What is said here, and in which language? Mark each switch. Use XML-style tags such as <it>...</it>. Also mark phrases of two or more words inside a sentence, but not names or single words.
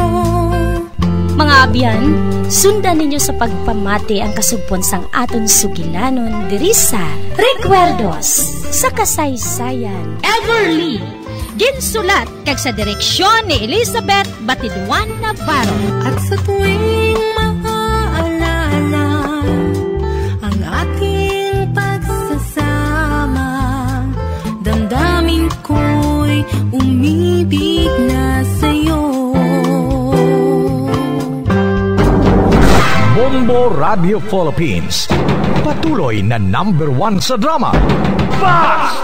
<hil>Mga abyan, sundan ninyo sa pagpamati ang kasugpon sang aton sugilanon diri sa Recuerdos sa Kasaysayan. Everly, ginsulat kag sa direksyon ni Elizabeth Batiduan Navarro.</hil> <tl>At sa tuwing maaalala ang ating pagsasama, damdamin ko'y umibig na sa'yo. Bombo Radio Philippines, patuloy na #1 sa drama.</tl>